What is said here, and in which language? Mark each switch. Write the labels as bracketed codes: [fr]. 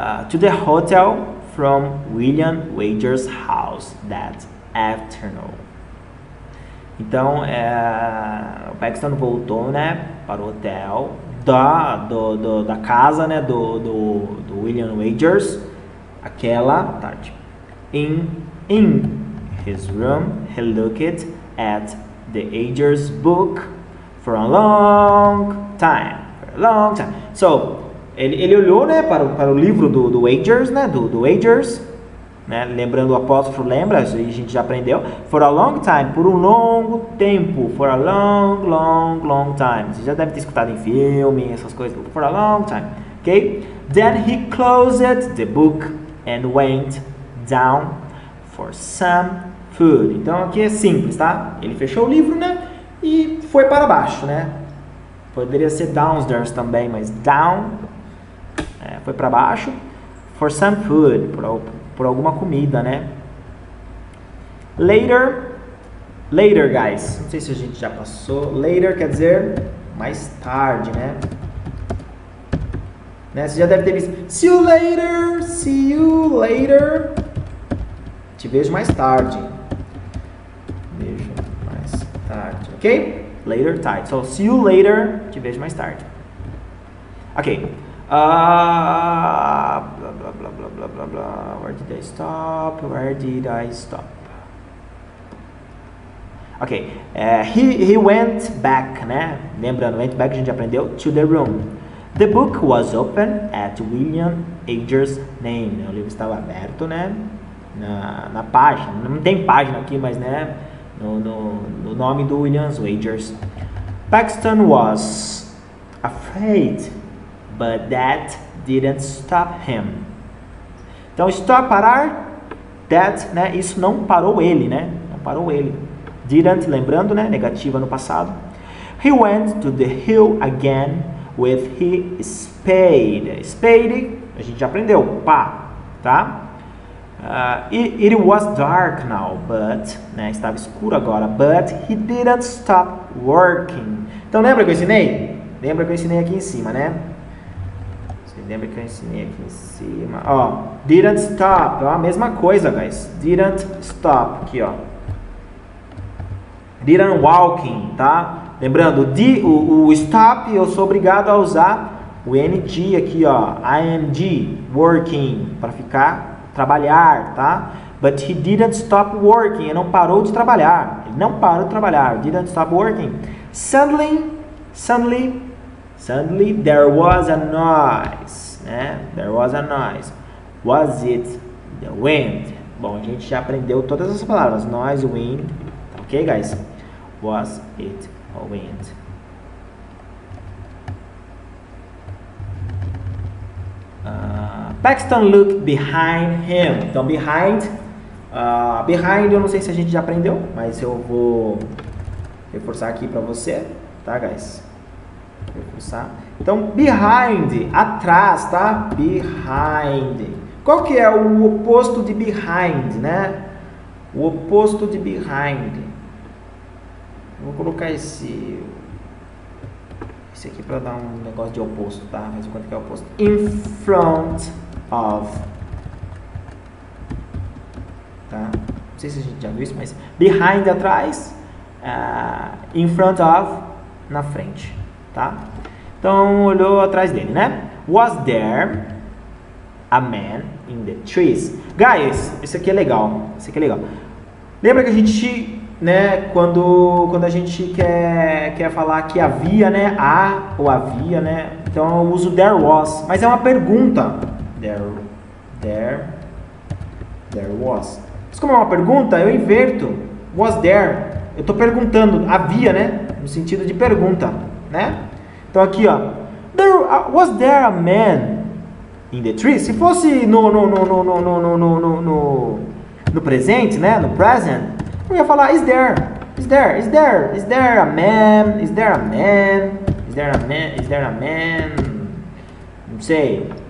[en] To the hotel from William Wager's house that afternoon. [pt] Então, o Paxton voltou, né, para o hotel da casa, né, do William Wagers, aquela tarde. [en] In his room, he looked at the Wagers book for a long time. [pt] So, ele olhou, né, para o livro do Wagers, né, do Wagers, né, lembrando o apóstrofo, lembra? Isso aí a gente já aprendeu. [en] For a long time, por um longo tempo. For a long time. [pt] Você já deve ter escutado em filme, essas coisas. [en] For a long time, ok? Then he closed the book and went down for some food. [pt] Então aqui é simples, tá? Ele fechou o livro, né, e foi para baixo, né? Poderia ser downstairs também, mas down, foi para baixo. [en] For some food, [pt] por alguma comida, né? [en] Later, guys. [pt] Não sei se a gente já passou. Later quer dizer mais tarde, né? Você já deve ter visto. [en] See you later. [pt] Te vejo mais tarde. Vejo mais tarde, ok? Later, tarde. [en] So, see you later. [pt] Te vejo mais tarde. Ok. Blah, blah, blah. [en] Where did I stop? Ok. He went back, né? [pt] Lembrando, [en] went back [pt] a gente aprendeu. [en] To the room. The book was open at William Wagers' name. [pt] O livro estava aberto, né? Na página. Não tem página aqui, mas, né? No nome do William Wagers. [en] Paxton was afraid, but that didn't stop him. [pt] Então, stop, parar. That, né? Isso não parou ele, né? Não parou ele. Didn't, lembrando, né? Negativa no passado. [en] He went to the hill again with his spade. [pt] Spade, a gente já aprendeu. Pá, tá? [en] It was dark now, but, [pt] né? Estava escuro agora. [en] But he didn't stop working. [pt] Então, lembra que eu ensinei? Lembra que eu ensinei aqui em cima, né? Lembra que eu ensinei aqui em cima? Ó, didn't stop. Ó, a mesma coisa, guys. [en] Didn't stop. [pt] Aqui, ó. Didn't walking, tá? Lembrando, o stop eu sou obrigado a usar o NG aqui, ó. ING, working, para ficar, trabalhar, tá? [en] But he didn't stop working. [pt] Ele não parou de trabalhar. Ele não parou de trabalhar. [en] Didn't stop working. Suddenly there was a noise, né? There was a noise. Was it the wind? [pt] Bom, a gente já aprendeu todas as palavras. [en] Noise, wind. Ok, guys? Was it a wind? Paxton looked behind him. [pt] Então, behind Behind eu não sei se a gente já aprendeu, mas eu vou reforçar aqui para você, tá, guys? Reforçar. Então, behind, atrás, tá? Behind. Qual que é o oposto de behind, né? O oposto de behind. Vou colocar esse aqui para dar um negócio de oposto, tá? Mas quanto que é o oposto? [en] In front of. [pt] Tá? Não sei se a gente já viu isso, mas behind atrás, in front of na frente, tá? Então olhou atrás dele, né? [en] Was there a man in the trees? [pt] Guys, isso aqui é legal. Isso aqui é legal. Lembra que a gente, né, quando a gente quer falar que havia, né, há ou havia, né? Então eu uso there was, mas é uma pergunta. [en] There was. [pt] Mas como é uma pergunta, eu inverto. [en] Was there? [pt] Eu estou perguntando, havia, né? No sentido de pergunta, né? Então aqui, ó. [en] Was there a man in the tree? [pt] Se fosse no presente, né? No present, eu ia falar [en] is there a man? Is there a man? Is there a man? Is there a man? [pt] Não sei.